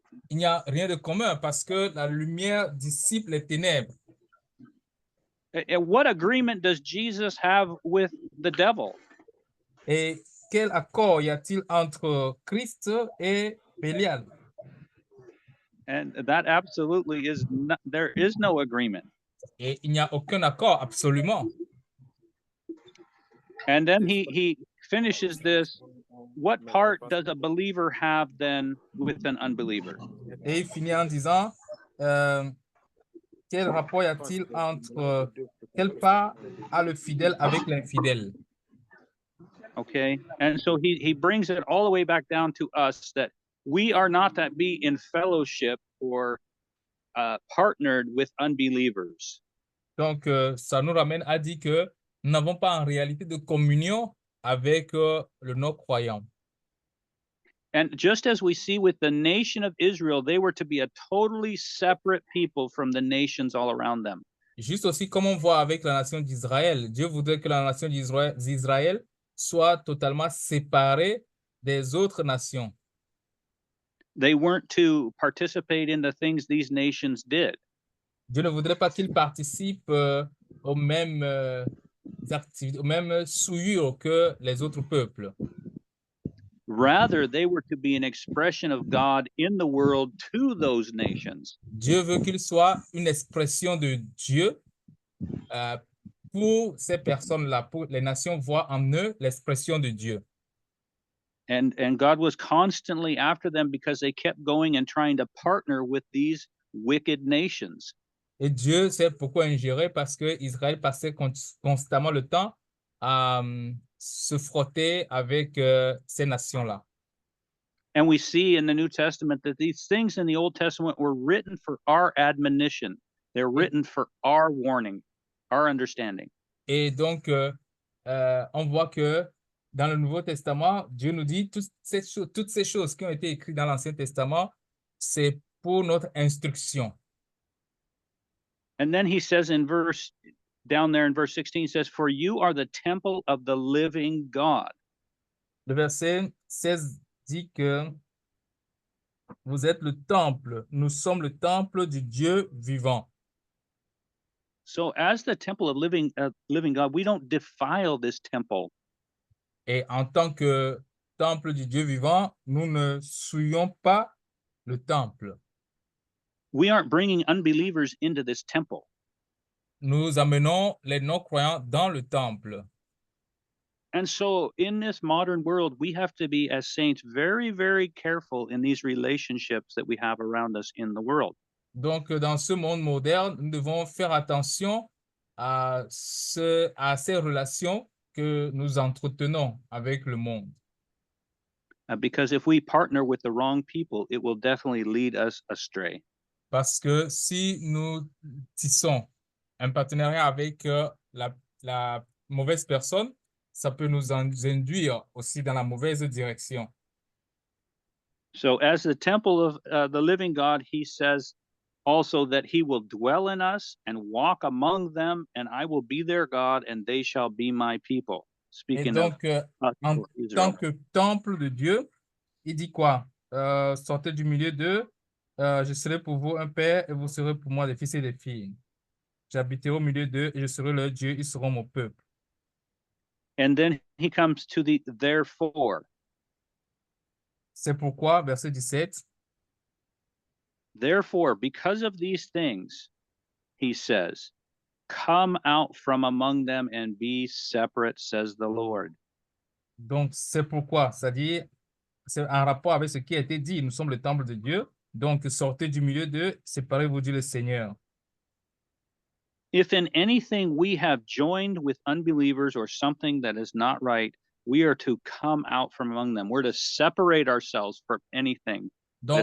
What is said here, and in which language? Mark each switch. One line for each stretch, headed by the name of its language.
French: Il n'y a rien de commun parce que la lumière dissipe les ténèbres.
English: And what agreement does Jesus have with the devil?
French: Et quel accord y a-t-il entre Christ et Bélial?
English: And that absolutely is not, there is no agreement.
French: Et il n'y a aucun accord, absolument.
English: And then he finishes this. What part does a believer have then with an unbeliever?
French: Et il finit en disant, quel rapport y a-t-il entre, quelle part a le fidèle avec l'infidèle?
English: Okay, and so he brings it all the way back down to us, that we are not to be in fellowship or partnered with unbelievers.
French: Donc, ça nous ramène à dire que nous n'avons pas en réalité de communion avec le non-croyant.
English: And just as we see with the nation of Israel, they were to be a totally separate people from the nations all around them.
French: Juste aussi comme on voit avec la nation d'Israël, Dieu voudrait que la nation d'Israël soit totalement séparée des autres nations.
English: They weren't to participate in the things these nations did.
French: Dieu ne voudrait pas qu'ils participent aux mêmes activités, aux mêmes souillures que les autres peuples.
English: Rather, they were to be an expression of God in the world to those nations.
French: Dieu veut qu'ils soient une expression de Dieu pour ces personnes-là, pour les nations voient en eux l'expression de Dieu.
English: And God was constantly after them because they kept going and trying to partner with these wicked nations.
French: Et Dieu sait pourquoi ingérer, parce que Israël passait constamment le temps à se frotter avec ces nations-là.
English: And we see in the New Testament that these things in the Old Testament were written for our admonition. They're written for our warning, our understanding.
French: Et donc, on voit que dans le Nouveau Testament, Dieu nous dit toutes ces choses qui ont été écrites dans l'Ancien Testament, c'est pour notre instruction.
English: And then he says down there in verse 16, he says, for you are the temple of the living God.
French: Le verset 16 dit que vous êtes le temple, nous sommes le temple du Dieu vivant.
English: So as the temple of living God, we don't defile this temple.
French: Et en tant que temple du Dieu vivant, nous ne souillons pas le temple.
English: We aren't bringing unbelievers into this temple.
French: Nous amenons les non-croyants dans le temple.
English: And so in this modern world, we have to be, as saints, very, very careful in these relationships that we have around us in the world.
French: Donc, dans ce monde moderne, nous devons faire attention à ces relations que nous entretenons avec le monde.
English: Because if we partner with the wrong people, it will definitely lead us astray.
French: Parce que si nous tissons un partenariat avec la mauvaise personne, ça peut nous induire aussi dans la mauvaise direction.
English: So as the temple of the living God, he says also that he will dwell in us and walk among them, and I will be their God, and they shall be my people.
French: Et
English: Speaking of
French: donc, en tant
English: Israel.
French: que temple de Dieu, il dit quoi? Sortez du milieu d'eux, je serai pour vous un père et vous serez pour moi des fils et des filles. J'habiterai au milieu d'eux et je serai leur Dieu, ils seront mon peuple.
English: And then he comes to the therefore.
French: C'est pourquoi, verset 17,
English: Therefore, because of these things, he says, come out from among them and be separate, says the Lord.
French: donc c'est pourquoi, c'est-à-dire, c'est en rapport avec ce qui a été dit, nous sommes le temple de Dieu, donc sortez du milieu d'eux, séparez-vous, dit le Seigneur.
English: If in anything we have joined with unbelievers or something that is not right, we are to come out from among them. We're to separate ourselves from anything that